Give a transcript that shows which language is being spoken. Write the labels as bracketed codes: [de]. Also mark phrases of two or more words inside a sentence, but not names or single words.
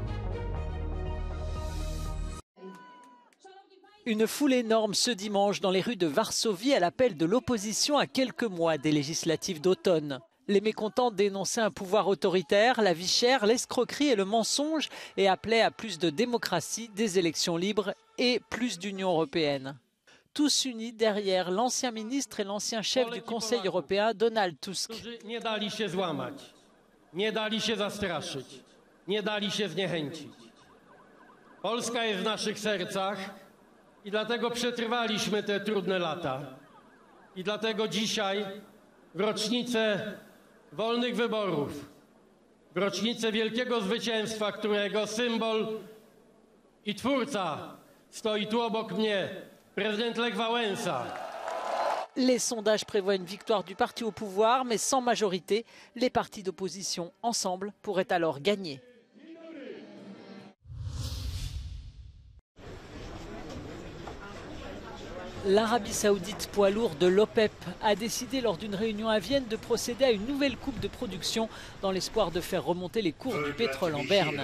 [fr] Une foule énorme ce dimanche dans les rues de Varsovie à l'appel de l'opposition à quelques mois des législatives d'automne. Les mécontents dénonçaient un pouvoir autoritaire, la vie chère, l'escroquerie et le mensonge et appelaient à plus de démocratie, des élections libres et plus d'Union européenne. Tous unis derrière l'ancien ministre et l'ancien chef du Conseil européen, Donald Tusk. [pl] Nie dali się złamać, nie dali się zastraszyć, nie dali się zniechęcić. Polska jest w naszych sercach i dlatego przetrwaliśmy te trudne lata. I dlatego dzisiaj, w rocznicę wolnych wyborów, w rocznicę wielkiego zwycięstwa, którego symbol i twórca stoi tu obok mnie, prezydent Lech Wałęsa. [fr] Les sondages prévoient une victoire du parti au pouvoir, mais sans majorité. Les partis d'opposition, ensemble, pourraient alors gagner. L'Arabie saoudite, poids lourd de l'OPEP, a décidé lors d'une réunion à Vienne de procéder à une nouvelle coupe de production dans l'espoir de faire remonter les cours du pétrole en berne.